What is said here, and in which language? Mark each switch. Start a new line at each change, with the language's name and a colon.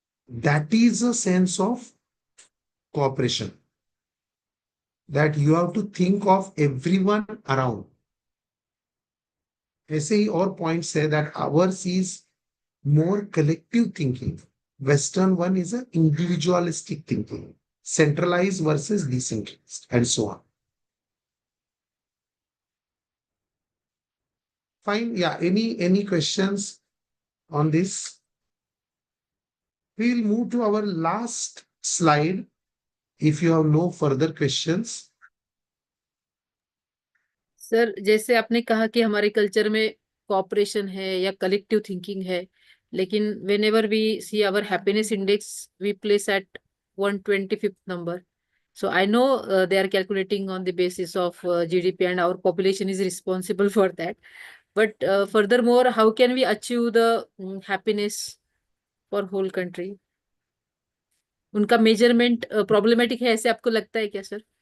English: That is a sense of cooperation, that you have to think of everyone around.
Hindi: ऐसे ही और points है
English: That ours is more collective thinking. Western one is a individualistic thinking, centralized versus decentralized, and so on. Fine. Yeah. Any questions on this? We will move to our last slide. If you have no further questions.
Hindi: Sir जैसे आपने कहा कि हमारे culture में cooperation है या collective thinking है, लेकिन
English: Whenever we see our happiness index we place at 125th number. So I know they are calculating on the basis of GDP and our population is responsible for that. But furthermore, how can we achieve the happiness for whole country?
Hindi: उनका measurement problematic है, ऐसे आपको लगता है क्या sir?